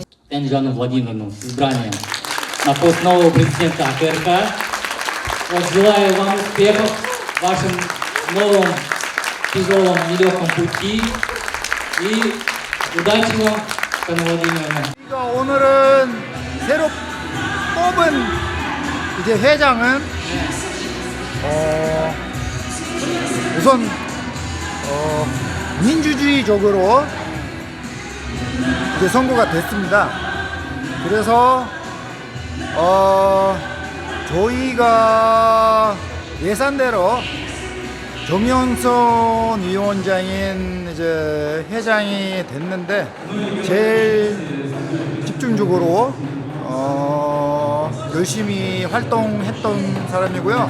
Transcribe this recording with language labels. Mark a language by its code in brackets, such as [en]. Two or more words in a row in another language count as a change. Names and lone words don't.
[ru] Жанну Владимировну с избранием на пост нового президента АКРК. Вот, желаю вам успехов в вашем новом тяжелом, нелегком пути и удачи вам, Жанна Владимировна. [ko] 오늘은 새로 뽑은 이제 회장은 우선 민주주의적으로 이제 선거가 됐습니다. 그래서 저희가 예산대로 정영선 위원장인 이제 회장이 됐는데 제일 집중적으로 열심히 활동했던 사람이고요.